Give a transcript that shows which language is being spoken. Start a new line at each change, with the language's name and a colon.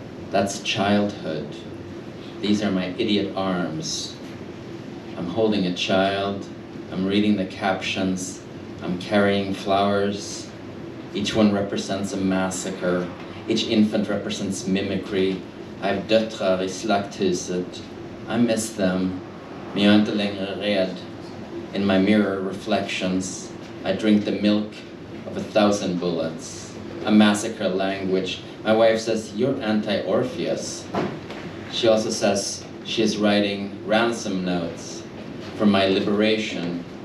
English: That's childhood. These are my idiot arms. I'm holding a child, I'm reading the captions, I'm carrying flowers. Each one represents a massacre. Each infant represents mimicry. I have
Swedish: döttrar i slakthuset.
English: I miss them,
Swedish: men jag är inte längre rädd.
English: In my mirror reflections, I drink the milk of 1,000 bullets. A massacre language. My wife says, you're anti-Orpheus. She also says she is writing ransom notes for my liberation.